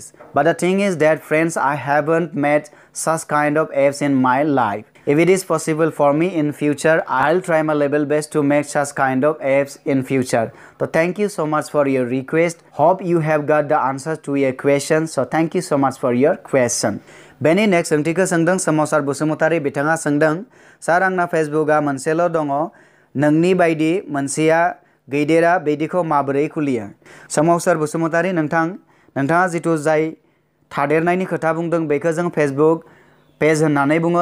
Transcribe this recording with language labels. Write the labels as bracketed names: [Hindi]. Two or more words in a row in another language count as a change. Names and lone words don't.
[English] But the thing is that friends, I haven't met such kind of apps in my life. If it is possible for me in future, I'll try my level best to make such kind of apps in future. So thank you so much for your request. Hope you have got the answers to your questions. So thank you so much for your question. [Bodo] बेनि नेक्स्ट सोंथिखौ सोंदों सोमावसार बसुमतारी बिथाङा सोंदों सार आंना फेसबुकआ मोनसेल' दङ नोंनि बायदि मोनसेया गैदेरा बिदिखौ माबोरै खुलियो। सोमावसार बसुमतारी नोंथाङा जिथु जाय थादेरनायनि खोथा बुंदों बेखौ जों फेसबुक पेज होननानै बुङो।